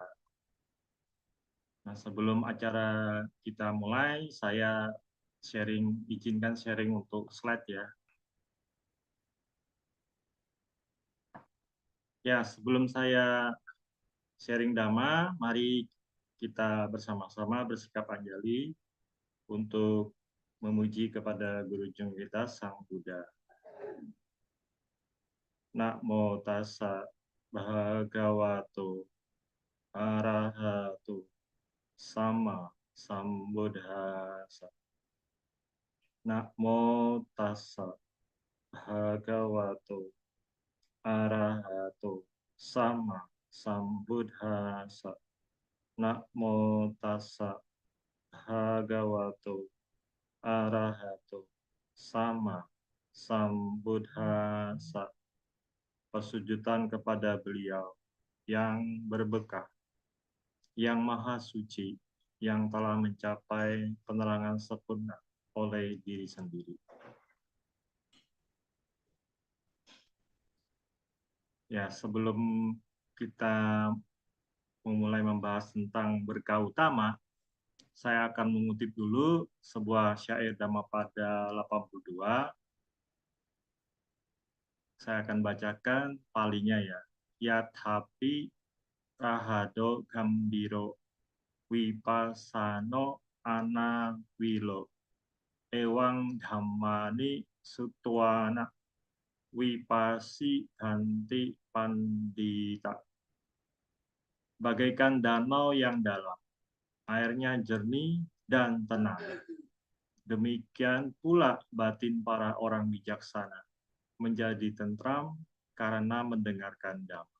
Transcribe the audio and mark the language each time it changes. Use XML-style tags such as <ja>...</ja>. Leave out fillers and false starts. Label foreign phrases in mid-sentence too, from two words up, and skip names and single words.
<id>Nah, sebelum acara kita mulai, saya izinkan sharing untuk slide ya. Ya, sebelum saya sharing dhamma, mari kita bersama-sama bersikap anjali untuk memuji kepada Guru Jung kita, Sang Buddha.</id> <pi>Namo tassa bhagavato arahato sama sambuddhassa. Namo tassa bhagavato arahato sama sambuddhassa. Namo tassa bhagavato arahato sama sambuddhassa.</pi> <id>Pesujudan kepada beliau yang berbekah, yang maha suci, yang telah mencapai penerangan sempurna oleh diri sendiri. Ya, sebelum kita memulai membahas tentang berkah utama, saya akan mengutip dulu sebuah syair Dhammapada 82. Saya akan bacakan palinya ya.</id> <pi>Yathapi rahado gambiro wipasano anawilo ewang dhammani sutwana wipasi ganti pandita.</pi> <id>Bagaikan danau yang dalam, airnya jernih dan tenang. Demikian pula batin para orang bijaksana menjadi tentram karena mendengarkan dhamma.</id>